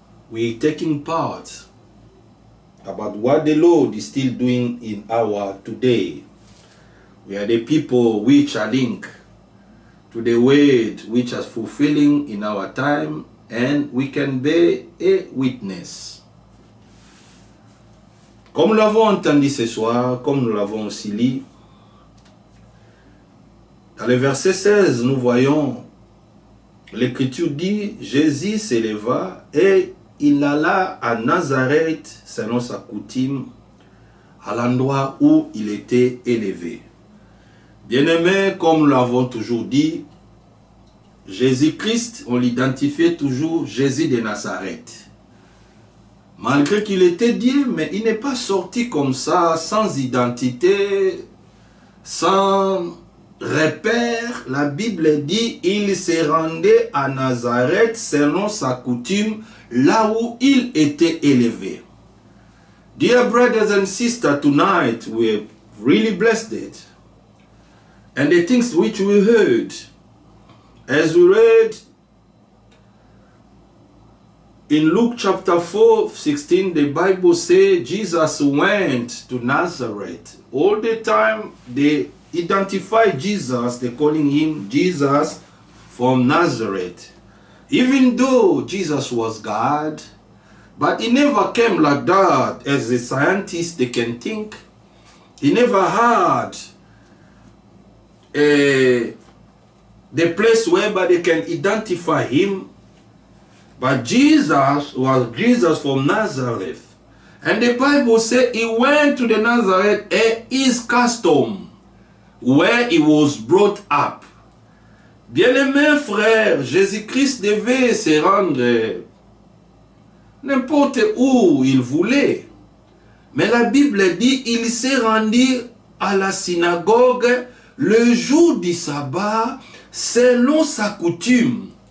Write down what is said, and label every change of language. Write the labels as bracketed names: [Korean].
[English] We're taking part about what the Lord is still doing in our today. We are the people which are linked to the word which is fulfilling in our time, and we can be a witness. [French] Comme nous l'avons entendu ce soir, comme nous l'avons aussi lu, dans le verset 16, nous voyons, l'Écriture dit, Jésus s'éleva et il alla à Nazareth, selon sa coutume, à l'endroit où il était élevé. Bien-aimés, comme nous l'avons toujours dit, Jésus-Christ, on l'identifiait toujours Jésus de Nazareth. Malgré qu'il était Dieu, mais il n'est pas sorti comme ça, sans identité, sans repère. La Bible dit, il se rendait à Nazareth selon sa coutume, là où il était élevé. [English] Dear brothers and sisters, tonight we're really blessed. And the things which we heard, as we read in Luke chapter 4:16, the Bible says Jesus went to Nazareth. All the time they identify Jesus, they're calling him Jesus from Nazareth. Even though Jesus was God, but he never came like that as a scientist they can think. He never had the place whereby they can identify him. But Jesus was Jesus from Nazareth. And the Bible says he went to the Nazareth and his custom, where he was brought up. [French] Bien-aimés frères, Jésus-Christ devait se rendre n'importe où il voulait. Mais la Bible dit il s'est rendu à la synagogue le jour du sabbat, selon sa coutume.